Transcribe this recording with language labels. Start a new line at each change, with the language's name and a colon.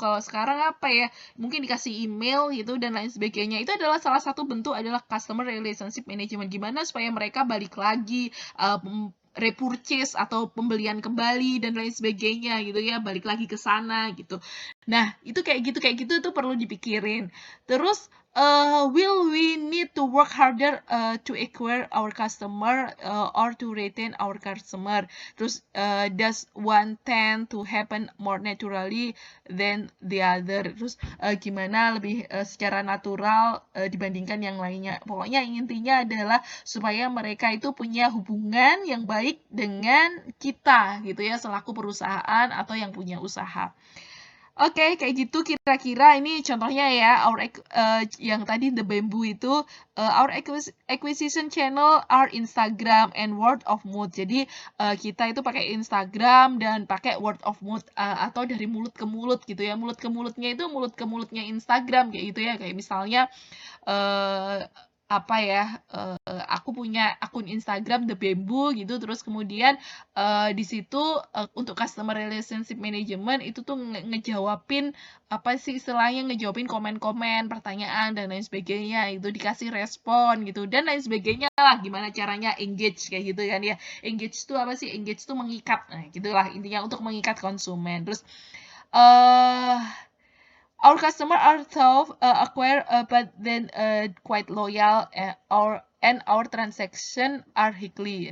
Indonesian: Kalau sekarang apa ya, mungkin dikasih email gitu dan lain sebagainya. Itu adalah salah satu bentuk adalah customer relationship management, gimana supaya mereka balik lagi, repurchase atau pembelian kembali dan lain sebagainya gitu ya, balik lagi ke sana gitu. Nah, itu kayak gitu tuh perlu dipikirin. Terus
English: will we need to work harder to acquire our customer or to retain our customer?
Indonesian: Terus
English: does one tend to happen more naturally than the other?
Indonesian: Terus gimana lebih secara natural dibandingkan yang lainnya? Pokoknya intinya adalah supaya mereka itu punya hubungan yang baik dengan kita gitu ya, selaku perusahaan atau yang punya usaha. Oke, kayak gitu kira-kira ini contohnya ya, yang tadi The Bamboo itu,
English: our acquisition channel are Instagram and word of mouth.
Indonesian: Jadi, kita itu pakai Instagram dan pakai
English: word of mouth,
Indonesian: atau dari mulut ke mulut gitu ya. Mulut ke mulutnya itu mulut ke mulutnya Instagram kayak gitu ya. Kayak misalnya, eee, apa ya, aku punya akun Instagram The Bamboo gitu, terus kemudian, di situ, untuk customer relationship management itu tuh ngejawabin, apa sih istilahnya, ngejawabin komen-komen, pertanyaan, dan lain sebagainya, itu dikasih respon gitu, dan lain sebagainya lah, gimana caranya engage kayak gitu kan ya. Engage itu apa sih? Engage itu mengikat, nah gitulah intinya untuk mengikat konsumen. Terus,
English: eee our customer are tough, acquire, but then quite loyal, and our transaction are highly.